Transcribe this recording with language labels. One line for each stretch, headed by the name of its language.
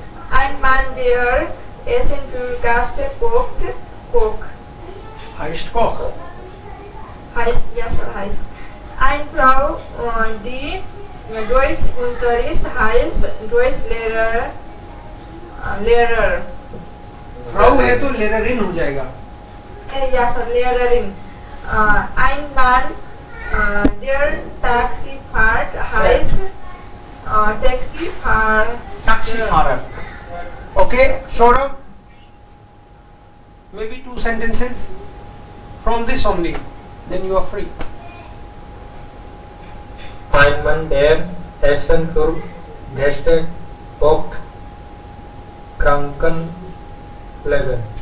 German: ein Mann, der Essen für Gäste kocht, Koch। heißt Koch। Heißt, ja, so heißt. Eine Frau, die Deutsch unterrichtet, heißt Deutschlehrer, Lehrer।
Hindi: Frau है तो लेररिन हो जाएगा.
German: Ja, so Lehrerin. Ein Mann, der Taxifahrt heißt Taxifahrer. Taxifahrer. Okay, Saurabh.
English: Maybe 2 sentences from this only. Then you are free.
German: Ein Mann, der Essen für Gäste kocht, Krankenpfleger.